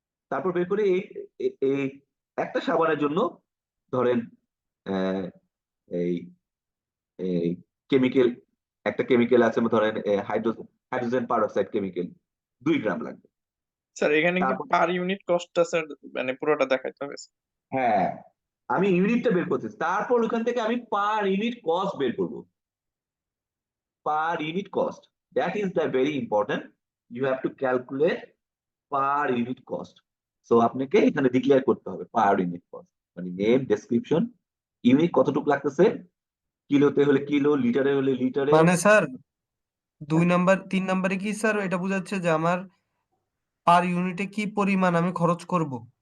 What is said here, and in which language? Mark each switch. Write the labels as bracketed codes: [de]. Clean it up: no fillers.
[bn] তারপর বের করি এই একটা সাবানের জন্য ধরেন আহ, এই এই কেমিক্যাল, একটা কেমিক্যাল আছে ধরেন হাইড্রোজেন পারঅক্সাইড কেমিক্যাল 2 গ্রাম লাগবে। স্যার এখানে কি তারপর পার ইউনিট কস্টটা স্যার মানে পুরোটা দেখাইতে হবে স্যার? হ্যাঁ, আমি ইউনিটটা বের করতেছি, তারপর ওখান থেকে আমি পার ইউনিট কস্ট বের করবো। [en] Per unit cost, that is the very important, you have to calculate per unit cost. [bn] So আপনাকে এখানে ডিক্লেয়ার করতে হবে per unit cost, মানে নেম, ডেসক্রিপশন, ইউনিট কতটুকু লাগতেছে, কিলোতে হলে কিলো, লিটারে হলে লিটারে। মানে স্যার 3 নাম্বারে কি স্যার এটা বোঝাচ্ছে যে আমার পার ইউনিটে কি পরিমাণ আমি খরচ করব?